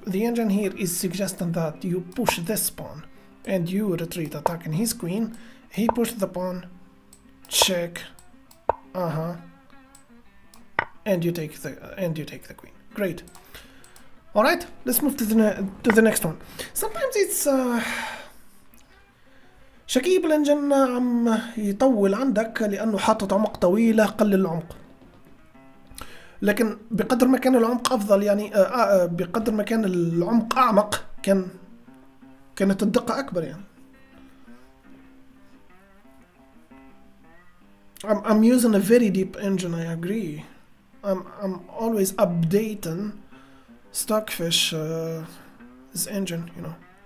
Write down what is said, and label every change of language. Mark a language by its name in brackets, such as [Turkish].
[English] The engine here is suggesting that you push this pawn and you retreat, attacking his queen. He pushed the pawn, check, and you take the queen. Great. All right, let's move to the next one. Sometimes it's [Arabic] شكيب الانجن عم يطول عندك لانه حاطط عمق طويله، قلل العمق. لكن بقدر ما كان العمق افضل يعني بقدر ما كان العمق اعمق كانت الدقه اكبر يعني. [English] I'm using a very deep engine, I agree. I'm always updating Stockfish's engine, you know.